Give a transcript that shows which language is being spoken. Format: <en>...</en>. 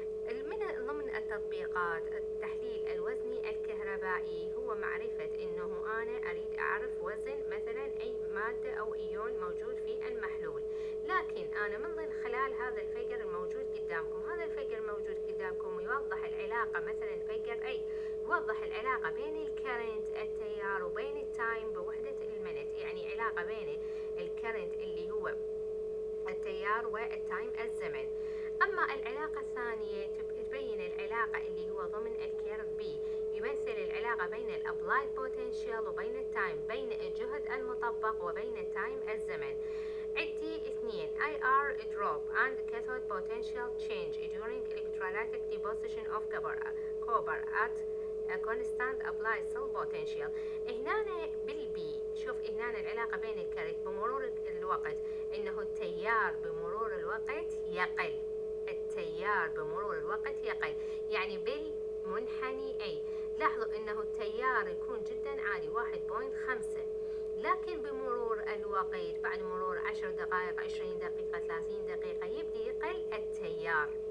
<ar>من ضمن التطبيقات التحليل الوزني الكهربائي هو معرفة انه انا اريد اعرف وزن مثلا اي مادة او ايون موجود في المحلول، لكن انا من خلال هذا الفيجر الموجود قدامكم، هذا الفيجر الموجود قدامكم يوضح العلاقة، مثلا فيجر اي يوضح العلاقة بين الكرنت التيار وبين التايم بوحدة المنت، يعني علاقة بين الكرنت اللي هو التيار والتايم الزمن. أما العلاقة الثانية تبين العلاقة اللي هو ضمن الكيرف بي، يمثل العلاقة بين الابلايد بوتنشال وبين التايم، بين الجهد المطبق وبين التايم الزمن. عندي اثنين</ar> <en>IR drop and cathode potential change during electrolytic deposition of copper at a constant applied cell potential.</en> <ar>هنا بالبي شوف هنا العلاقة بين الكرت بمرور الوقت انه التيار بمرور الوقت يقل، التيار بمرور الوقت يقل، يعني بالمنحني أي. لاحظوا انه التيار يكون جدا عالي 1.5، لكن بمرور الوقت بعد مرور 10 دقائق 20 دقيقة 30 دقيقة يبدأ يقل التيار.</ar>